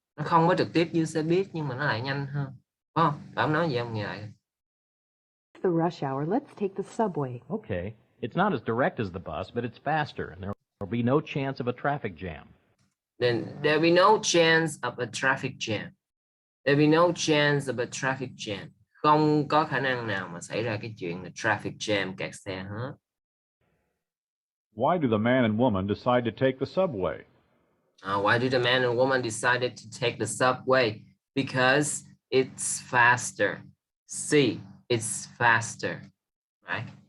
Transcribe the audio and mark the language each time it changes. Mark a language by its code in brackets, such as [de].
[vi] Nó không có trực tiếp như xe buýt nhưng mà nó lại nhanh hơn. Phải không? Bạn nói gì không? Nghe lại. [en] The rush hour, let's take the subway. okay, it's not as direct as the bus, but it's faster, and there'll be no chance of a traffic jam. Then there'll be no chance of a traffic jam. There'll be no chance of a traffic jam. [vi] Không có khả năng nào mà xảy ra cái chuyện là traffic jam, kẹt xe hết. [en] Why do the man and woman decide to take the subway? Why do the man and woman decided to take the subway? Because it's faster. See, it's faster, right?